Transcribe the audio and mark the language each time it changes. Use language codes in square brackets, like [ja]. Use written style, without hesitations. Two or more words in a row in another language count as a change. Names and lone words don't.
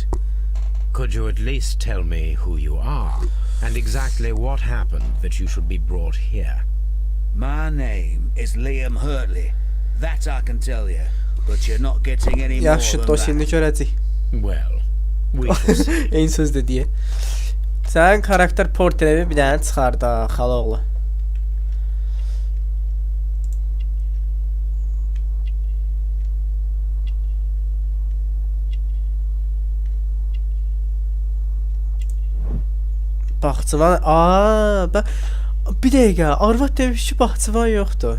[en] Could you at least tell me who you are and exactly what happened that you should be brought here? My name is Liam Hurtley. That I can tell you. But you're not getting any more [az] Yaxşı, [en] than [az] dosyanı [en] that. [az] görəcəyik. [en] Well, we shall see. [az] Eyni sözdür deyə. Sənin karakter portreti bir dənə çıxar da, xaloğlu. Baxçıvan, bir dəqiqə, arvad demiş ki, baxçıvan yoxdur.